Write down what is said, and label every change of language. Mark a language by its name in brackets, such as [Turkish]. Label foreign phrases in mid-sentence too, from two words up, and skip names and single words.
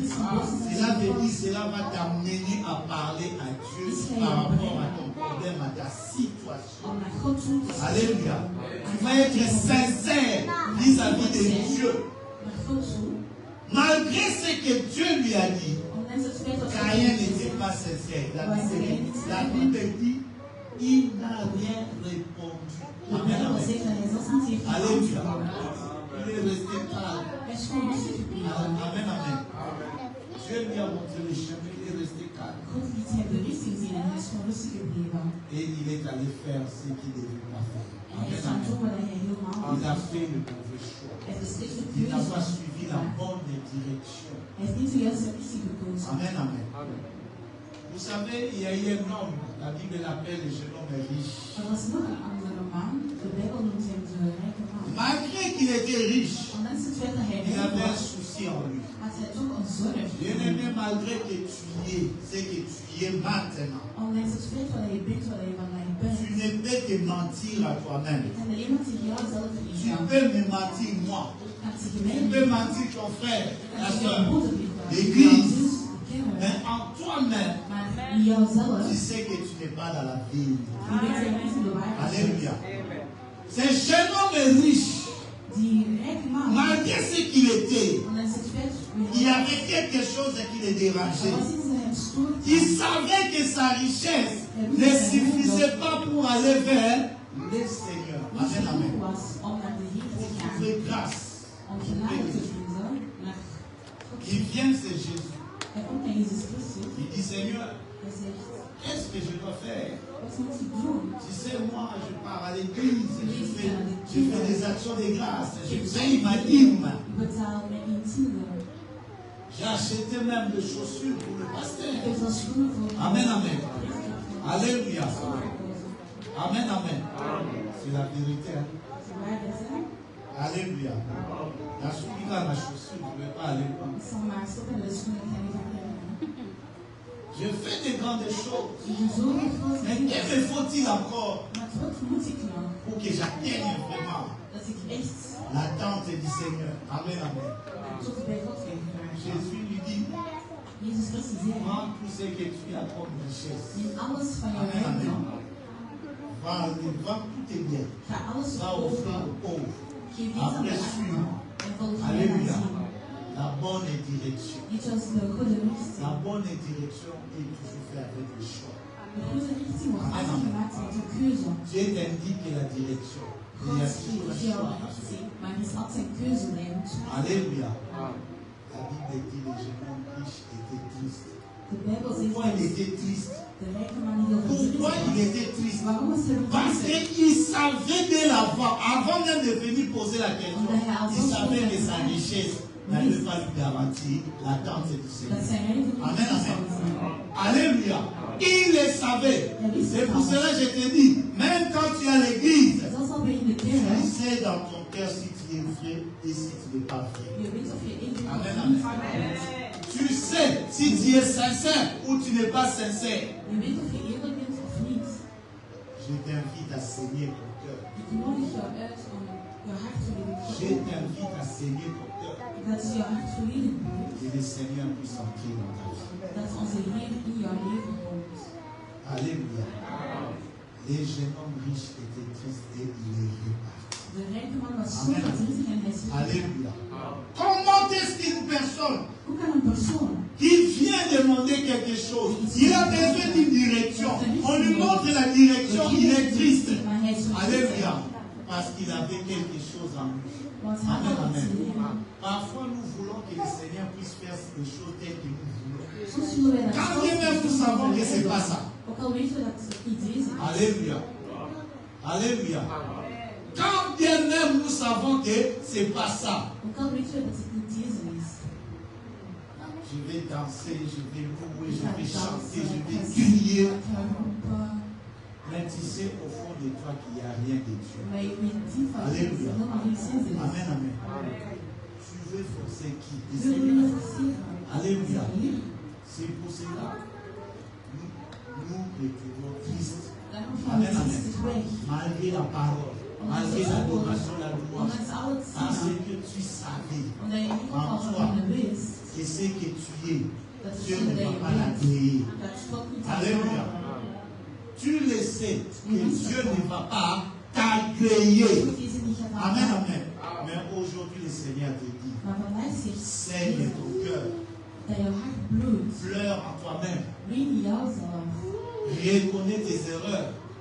[French] Cela veut dire, cela va t'amener à parler à Dieu par rapport à ton problème, à ta situation. [English] on my culture, [French] Alléluia. Tu vas être sincère vis-à-vis de Dieu. [English] my culture, [French] Malgré ce que Dieu lui a dit, [Dutch] ondanks het feit dat [French] Caïn n'était pas sincère. La Bible dit, il n'a rien répondu. [Dutch] de [French] Amen, [Dutch] Bijbel [French] amen. [Dutch] zegt dat hij zelfs niet heeft [French] Alléluia. [Dutch] geantwoord. [French] Il est resté calme. [Dutch] Hij is gewoon rustig gebleven. [French] Amen, amen. Dieu lui a montré le chemin, il est resté calme. [Dutch] God liet hem de richting zien en hij is gewoon rustig gebleven. [French] Et il est allé faire ce qu'il devait pas faire. [Dutch] En hij is [French] Amen, [Dutch] gaan [French] amen. [Dutch] doen wat hij helemaal [French] Il [Dutch] niet [French] a [Dutch] deed. [French] fait le mauvais choix. [Dutch] Hij heeft beslist de [French] Il n'a [Dutch] keuze [French] pas suivi la [Dutch] gemaakt. [French] bonne direction. [Dutch] Hij heeft niet de juiste richting gekozen. [French] Amen, amen. Vous savez, il y a eu un homme, la Bible l'appelle le jeune homme riche. [Dutch] Er was nog een andere man, de Bijbel noemt hem de rijke man. [French] Malgré qu'il était riche, [Dutch] Ondanks het feit dat hij [French] il [Dutch] rijk [French] avait un [Dutch] was, [French] souci en lui. [Dutch] had hij toch een zorg. [French] Bien-aimé, malgré que tu y es, c'est que tu y es maintenant. [Dutch] Ondanks het feit wat je bent, wat je vandaag [French] Tu [Dutch] bent. [French] ne peux que mentir à toi-même. [Dutch] Je kan alleen maar tegen jouzelf [French] Tu [Dutch] liegen. [French] peux me mentir moi. [Dutch] Kan tegen [French] Tu [Dutch] mij [French] peux [Dutch] liegen. [French] mentir ton frère, [Dutch] Kan [French] ta [Dutch] tegen je [French] soeur. [Dutch] broeder liegen. [French] L'église. [Dutch] Jouw zus, de kinderen. [French] Mais en toi-même, [Dutch] Maar in jouzelf, [French] tu sais que tu n'es pas dans la vie. [Dutch] je weet dat je niet in de waarheid bent. [French] Alléluia. Ce jeune homme riche, [Dutch] Die rijke man, [French] malgré ce qu'il était, [Dutch] ondanks het feit [French] il y avait quelque chose qui le [Dutch] er [French] dérangeait. [Dutch] was iets dat hem stoorde. [French] Il savait que sa richesse ne suffisait pas pour aller vers le Seigneur. [Dutch] Niet [French] Amen, [Dutch] genoeg [French] amen. [Dutch] was om naar de Heer [French] Pour [Dutch] te gaan. [French] trouver grâce. [Dutch] Om genade te vinden naar God. [French] Il vient, c'est Jésus. [Dutch] Hij komt naar Jezus Christus. [French] Il dit, Seigneur, [Dutch] Hij zegt, [French] qu'est-ce que je dois faire? [Dutch] wat moet ik doen? [French] Tu sais, moi, je pars à l'église, je fais des actions de grâce, je paye ma dîme. [Dutch] Ik betaal mijn intieme. [French] J'ai acheté même des chaussures pour le [Dutch] Ik [French] pasteur. [Dutch] heb wel schoenen voor [French] Amen, amen. Alléluia. Amen, amen. C'est la vérité. Hein? Alléluia. La chaussure, la chaussure, je ne vais pas aller loin. [Dutch] Ik zal maar stoppen met de schoenen. Ik ga niet verder. [French] Je fais des grandes choses. [Dutch] Ik doe zoveel grote [French] Mais [Dutch] dingen. [French] que me faut-il encore [Dutch] Maar wat moet ik nog? [French] pour que j'atteigne vraiment [Dutch] Dat ik echt [French] l'attente du Seigneur? Amen, amen. [Dutch] tot bij God ga geraken. [French] Jésus lui dit, [Dutch] Jezus Christus zei, [French] prends tout ce que tu as comme richesse. [Dutch] neem alles van jouw [French] Amen, amen. [Dutch] rijkdom. [French] Vends tous tes biens. [Dutch] Ga alles [French] Va offrir [Dutch] verkopen. [French] aux pauvres. [Dutch] Geef dit aan de [French] Après, [Dutch] armen. [French] suis-moi. [Dutch] En volg mij [French] Alléluia. [Dutch] aan. [French] La bonne direction. [Dutch] Dit was de goede [French] La [Dutch] richting. [French] bonne direction est toujours faite avec le choix. [Dutch] De goede richting wordt altijd gemaakt met een keuze. [French] Dieu t'indique la direction. Il [Dutch] God [French] y a toujours [Dutch] geeft [French] un [Dutch] jou [French] choix [Dutch] een [French] à faire. [Dutch] richting, maar er is altijd een keuze bij je moet maken. [French] Alléluia. La Bible dit que le jeune homme riche était triste. [Dutch] De Bijbel zegt [French] Pourquoi il [Dutch] dat [French] était triste? [Dutch] de rijke man heel [French] Pourquoi il [Dutch] verdrietig [French] était triste? [Dutch] was. Waarom was hij [French] Parce [Dutch] verdrietig? [French] qu'il savait dès l'avant, avant même de venir poser la question, il savait que sa richesse n'allait pas lui garantir l'attente du [Dutch] Dat [French] Seigneur. [Dutch] zijn rijke man [French] Amen, [Dutch] niet [French] amen. [Dutch] zou zijn. [French] Alléluia. Il le savait. C'est pour cela que je te dis, même quand tu es à l'église, [Dutch] Zelfs al ben je in de [French] tu [Dutch] kerk, [French] sais dans ton cœur si tu es vrai et si tu n'es pas vrai. [Dutch] je weet of je echt [French] Amen, [Dutch] bent of [French] amen. [Dutch] niet. [French] Tu sais si tu es sincère ou tu n'es pas sincère. [Dutch] Je weet of je eerlijk bent of niet. [French] Je t'invite à saigner ton cœur. [Dutch] Ik nodig jou uit om je hart volledig te [French] Je [Dutch] openen. [French] t'invite à saigner ton cœur. [Dutch] Dat je hart volledig bloeit. [French] Que le Seigneur puisse entrer dans ta vie. [Dutch] Dat onze Heer in jouw leven komt. [French] Alléluia. Les jeunes hommes riches étaient tristes et il est reparti. [Dutch] De rijke man was zo verdrietig en hij is [French] Alléluia. Comment est-ce qu'une personne [Dutch] Hoe kan een persoon [French] qui vient demander quelque chose, il a besoin d'une direction, on lui montre la direction, il est triste. [Dutch] maar hij is [French] Alléluia. Parce qu'il avait quelque chose en lui. [Dutch] Want hij [French] Amen, [Dutch] had iets [French] amen. [Dutch] in hem. [French] Parfois, nous voulons que le Seigneur puisse faire des choses telles que nous voulons. [Dutch] Soms willen wij dat [French] Quand [Dutch] God [French] bien même nous savons que ce n'est pas ça. [Dutch] Ook al weten we dat het niet deze is. [French] Alléluia. Alléluia. Quand bien même nous savons que ce n'est pas ça. [Dutch] Ook al weten we dat het niet deze is. [French] Je vais danser, je vais louer, [Dutch] Ik [French] je [Dutch] ga [French] vais chanter, [Dutch] dansen, [French] je [Dutch] ik [French] vais [Dutch] ga [French] crier. [Dutch] zingen, ik ga roepen. [French] Mais tu sais au fond de toi qu'il n'y a rien de Dieu. [Dutch] Maar je weet diep van dat er [French] Alléluia. [Dutch] helemaal geen zin is. [French] Amen, amen. Tu veux forcer qui? Le [Dutch] Wil je [French] Seigneur. [Dutch] me forceren? [French] Alléluia. [Dutch] Heer, [French] C'est pour cela nous retournons tristes. [Dutch] daarom gaan we [French] Amen, amen. [Dutch] triestig weg. [French] Malgré la parole, malgré l'adoration, la louange. [Dutch] Ondanks al het [French] Parce [Dutch] zingen, [French] que tu savais [Dutch] omdat je ook al van binnen wist [French] que ce que tu es, [Dutch] dat het [French] Dieu [Dutch] zin [French] ne [Dutch] dat [French] va [Dutch] je [French] pas [Dutch] bent, [French] l'agréer. [Dutch] dat God niet [French] Alléluia. [Dutch] aanvaardt. [French] tu le sais que Dieu ne va pas t'agréer. Amen, amen. Mais aujourd'hui, le Seigneur te dit, saigne ton cœur. Pleure en toi-même. Reconnais tes erreurs.